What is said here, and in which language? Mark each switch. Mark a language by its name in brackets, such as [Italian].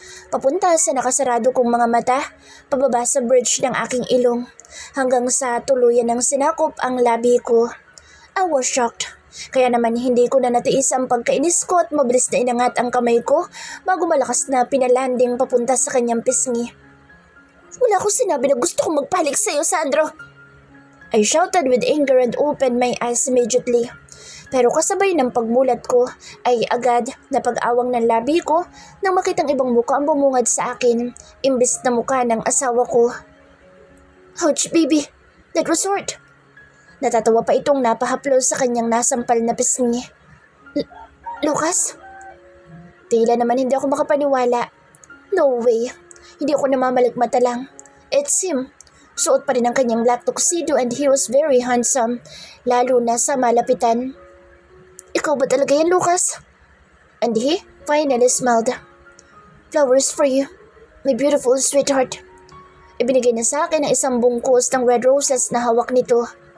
[Filipino] Papunta sa nakasarado kong mga mata, pababa sa bridge ng aking ilong, hanggang sa tuluyan ng sinakop ang labi ko. [English] I was shocked. [Filipino] Kaya naman hindi ko na natiis ang pagkainis ko at mabilis na inangat ang kamay ko bago malakas na pinalanding papunta sa kanyang pisngi. Wala akong sinabi na gusto kong magpahalik sa iyo, Sandro! [English] I shouted with anger and opened my eyes immediately. [Filipino] Pero kasabay ng pagmulat ko ay agad na pag-awang ng labi ko nang makitang ibang muka ang bumungad sa akin imbes na muka ng asawa ko. [English] Ouch, baby! That was hurt! [Filipino] Natatawa pa itong napahaplos sa kanyang nasampal na pisngi. Lucas? Tila naman hindi ako makapaniwala. [English] No way. [Filipino] Hindi ako namamaligmata lang. [English] It's him. [Filipino] Suot pa rin ang kanyang black tuxedo [English] and he was very handsome, [Filipino] lalo na sa malapitan. Ikaw ba talaga yan, Lucas? [English] And he finally smiled. Flowers for you, my beautiful sweetheart. [Filipino] Ibinigay niya sa akin ang isang bungkus ng red roses na hawak nito.